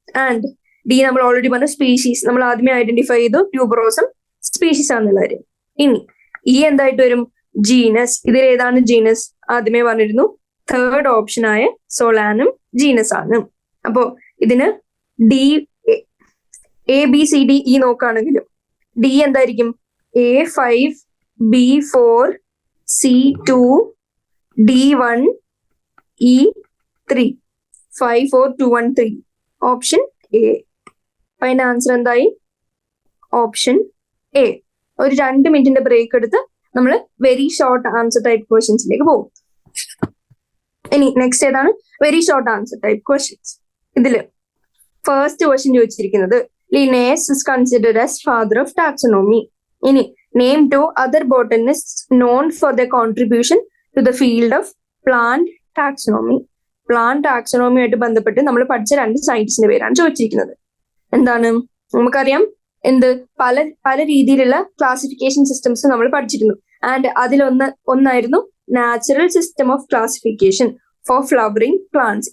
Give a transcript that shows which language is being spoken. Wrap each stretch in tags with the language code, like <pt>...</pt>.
<ml>And D നമ്മൾ already പറഞ്ഞ species, നമ്മൾ ആദ്യമേ ഐഡന്റിഫൈ ചെയ്തു ട്യൂബറോസം സ്പീഷീസ് ആണെന്നുള്ള കാര്യം. ഇനി ഈ എന്തായിട്ട് വരും? ജീനസ്. ഇതിൽ ഏതാണ് ജീനസ്? ആദ്യമേ പറഞ്ഞിരുന്നു 3rd ഓപ്ഷൻ ആയ സോളാനം ജീനസ് ആണ്. അപ്പോ ഇതിന് ഡി ABCDE നോക്കുകയാണെങ്കിലും ഡി എന്തായിരിക്കും? A5 B4 C2 D1 E3 5 4 2 1 3 option A. അപ്പൊ അതിന്റെ ആൻസർ എന്തായി? Option A. ഒരു 2 മിനിറ്റിന്റെ ബ്രേക്ക് എടുത്ത് നമ്മൾ വെരി ഷോർട്ട് ആൻസർ ടൈപ്പ് ക്വസ്റ്റ്യൻസിലേക്ക് പോകും. ഇനി നെക്സ്റ്റ് ഏതാണ്?</ml> <en>Very short answer type questions.</en> <ml>ഇതില് ഫസ്റ്റ് ക്വസ്റ്റ്യൻ ചോദിച്ചിരിക്കുന്നത്</ml> <en>Linnaeus is considered as father of taxonomy.</en> <ml>ഇനി</ml> <en>name 2 other botanists known for their contribution to the field of plant taxonomy.</en> <ml>Plant taxonomy ആയിട്ട് ബന്ധപ്പെട്ട് നമ്മൾ പഠിച്ച 2 സയന്റിസ്റ്റിന്റെ പേരാണ് ചോദിച്ചിരിക്കുന്നത്. എന്താണ്? നമുക്കറിയാം പല രീതിയിലുള്ള ക്ലാസിഫിക്കേഷൻ സിസ്റ്റംസ് നമ്മൾ പഠിച്ചിരുന്നു.</ml> <en>and</en> <ml>ഒന്നായിരുന്നു</ml> <en>Natural system of classification for flowering plants.</en>